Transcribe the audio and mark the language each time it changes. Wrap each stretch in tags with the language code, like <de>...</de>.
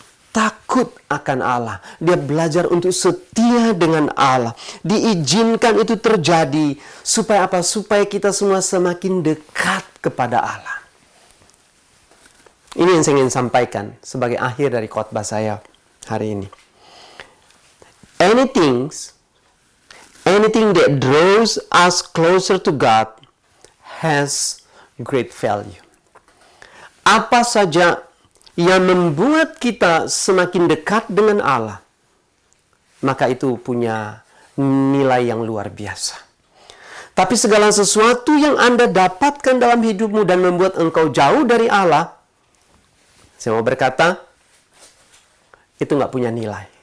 <id>Takut akan Allah. Dia belajar untuk setia dengan Allah. Diizinkan itu terjadi. Supaya Supaya kita semua semakin dekat kepada Allah. Ini yang saya ingin sampaikan sebagai akhir dari khotbah saya hari ini.</id> <en>Anything that draws us closer to God has great value.</en> <id>Apa saja yang membuat kita semakin dekat dengan Allah, maka itu punya nilai yang luar biasa. Tapi segala sesuatu yang Anda dapatkan dalam hidupmu dan membuat engkau jauh dari Allah, saya mau berkata, itu nggak punya nilai.</id>